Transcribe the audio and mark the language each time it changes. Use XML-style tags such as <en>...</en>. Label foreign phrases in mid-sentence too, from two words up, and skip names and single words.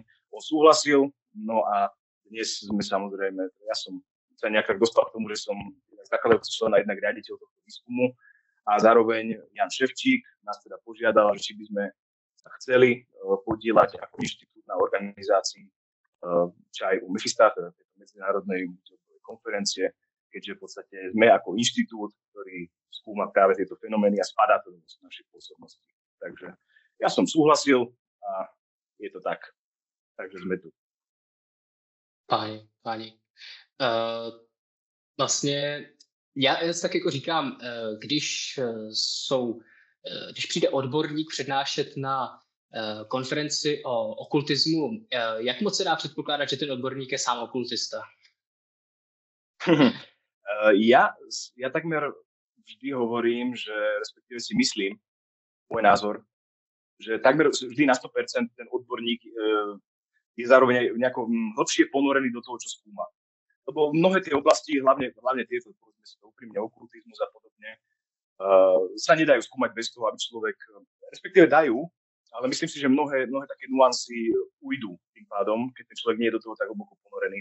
<sk>On súhlasil, no a dnes sme samozrejme, ja som sa nejak tak dostal k tomu, že som zakladajúci člen a jednak riaditeľ tohto výskumu a zároveň Jan Ševčík nás teda požiadal, či by sme sa chceli podieľať ako inštitút na organizácii ČHU Mefista, teda tejto medzinárodnej konferencie, keďže v podstate sme ako inštitút, ktorý skúma práve tieto fenomény a spadá to do našej pôsobnosti. Takže ja som súhlasil a je to tak. Takže sme tu. Páni.</sk> <cs>Vlastně já tak jako říkám, když přijde odborník přednášet na konferenci o okultismu, jak moc se dá předpokládat, že ten odborník je sám okultista?</cs> <sk>Ja takmer vždy hovorím, že respektíve si myslím, môj názor, že takmer vždy na 100% ten odborník je zároveň nejako hlbšie ponorený do toho, čo skúma. Lebo mnohé tie oblasti, hlavne tieto, povedzme si to úprimne, okultizmus a podobne, sa nedajú skúmať bez toho, aby človek, respektíve dajú, ale myslím si, že mnohé také nuancy ujdú tým pádom, keď ten človek nie je do toho tak hlboko ponorený.</sk>